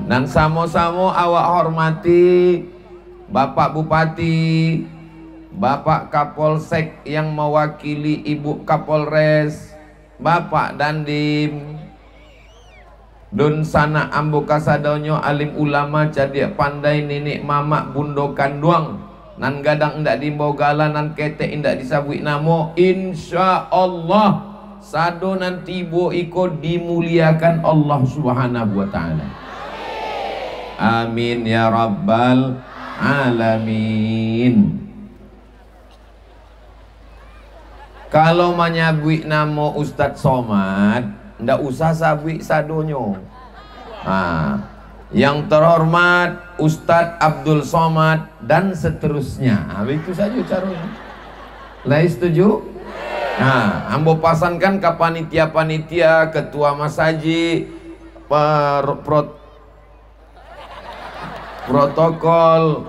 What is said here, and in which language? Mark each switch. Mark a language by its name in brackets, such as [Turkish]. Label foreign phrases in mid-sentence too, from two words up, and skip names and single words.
[Minangkabau] Nan samo-samo awak hormati Bapak Bupati, Bapak Kapolsek yang mewakili Ibu Kapolres, Bapak Dandim, dun sana ambo kasadonyo alim ulama cadia pandai nenek mamak bundo kanduang, nan gadang ndak dimbogala nan kete indak disabui namo. [Arabic] إن شاء الله [Minangkabau] sado nanti bo iko dimuliakan Allah [Arabic] سبحانه وتعالى. آمين يا رب العالمين. [Minangkabau] Kalau menyabui namo Ustadz Somad, ndak usah sabui sadonyo. [Indonesian] Yang terhormat Ustadz Abdul Somad dan seterusnya. Itu saja caranya. Lah setuju? [Minangkabau] Ambo pasankan ke panitia-panitia, ketua masjid, protokol.